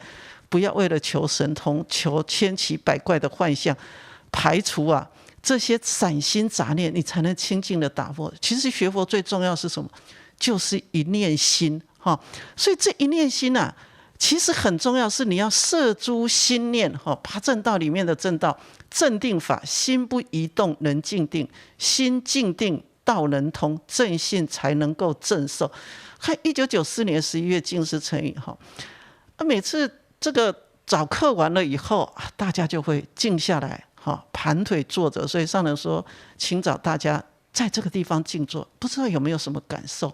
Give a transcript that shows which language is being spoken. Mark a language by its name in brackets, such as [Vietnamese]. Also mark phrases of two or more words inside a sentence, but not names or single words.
[Chinese] 不要為了求神通，求千奇百怪的幻象，排除這些散心雜念，你才能清淨的打坐。其實學佛最重要是什麼？就是一念心所以這一念心其實很重要，是你要攝諸心念八正道裡面的正道，正定法，心不移動能靜定，心靜定道能通，正信才能夠正受。看1994年11月淨師成語每次這個早課完了以後，大家就會靜下來盤腿坐着，所以上人說請找大家在這個地方靜坐，不知道有沒有什麼感受？